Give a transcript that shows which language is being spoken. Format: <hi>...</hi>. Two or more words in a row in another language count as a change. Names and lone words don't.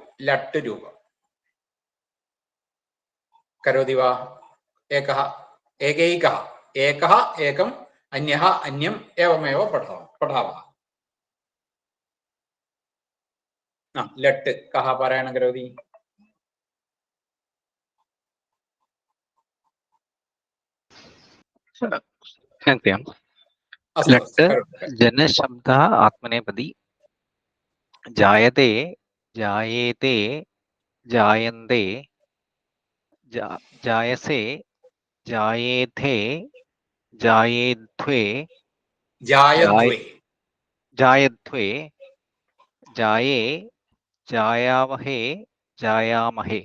<sa>ലട്ട് രൂപം കരോതി വാ? ഏകഃ ഏകൈകഃ ഏകഃ ഏകം അന്യഃ അന്യം ഏവമേവ പഠാവः. ലട്ട് കः പാരായണം കരോതി? लट् जनशब्द आत्मनेपदी जायते जायेते जायन्ते जायसे जायेथे जायेध्वे जायध्वे जाये जायावहे जायामहे.</sa>